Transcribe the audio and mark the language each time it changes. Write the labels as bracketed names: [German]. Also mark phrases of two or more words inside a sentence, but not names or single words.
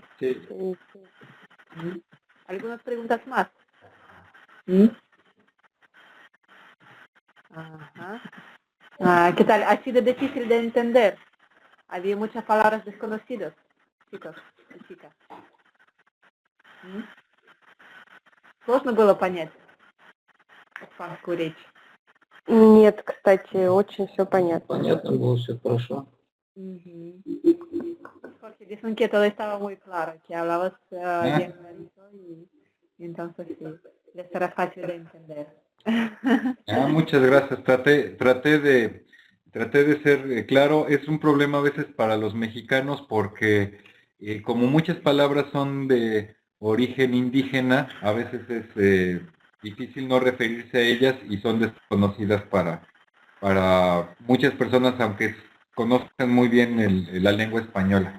[Spanish] Sí. Sí, sí. ¿Algunas preguntas más? ¿Mm? Ajá. ¿Qué tal? ¿Ha sido difícil de entender? Había muchas palabras desconocidas, chicos y chicas. [Russian] Сложно было понять испанскую речь? Нет, кстати, очень все понятно. Понятно было, все хорошо. [Spanish] Ujú. Porque dicen que todo estaba muy claro, que hablabas bien clarito y entonces sí, les será fácil de entender. Muchas gracias. Traté de ser claro. Es un problema a veces para los mexicanos porque como muchas palabras son de origen indígena, a veces es difícil no referirse a ellas y son desconocidas para muchas personas, aunque conozcan muy bien la lengua española.